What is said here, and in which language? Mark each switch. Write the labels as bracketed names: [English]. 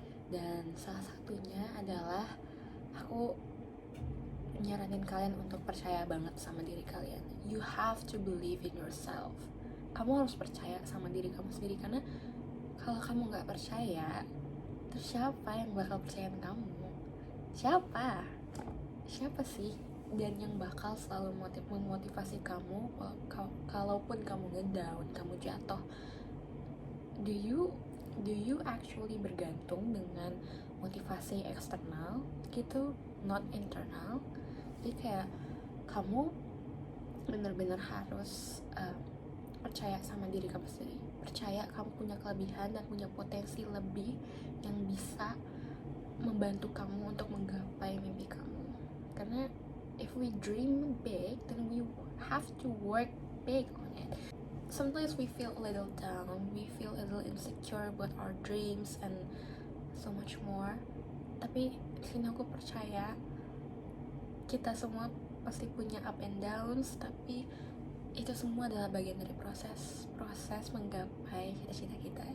[Indonesian] Dan salah satunya adalah aku nyaranin kalian untuk percaya banget sama diri kalian. [English] You have to believe in yourself. [Indonesian] Kamu harus percaya sama diri kamu sendiri, karena kalau kamu nggak percaya, terus siapa yang bakal percayain kamu? Siapa sih? Dan yang bakal selalu memotivasi kamu kalaupun kamu ngedown, kamu jatuh. [English] Do you actually [Indonesian] bergantung dengan motivasi eksternal gitu, [English] not internal? [Indonesian] Jadi kayak kamu benar-benar harus percaya sama diri kamu sendiri, percaya kamu punya kelebihan dan punya potensi lebih yang bisa membantu kamu untuk menggapai mimpi kamu. [English] Karena if we dream big, then we have to work big on it. Sometimes we feel a little down, we feel a little insecure about our dreams and so much more. [Indonesian] Tapi di sini aku percaya kita semua pasti punya [English] up and downs, [Indonesian] tapi itu semua adalah bagian dari proses menggapai cita-cita kita.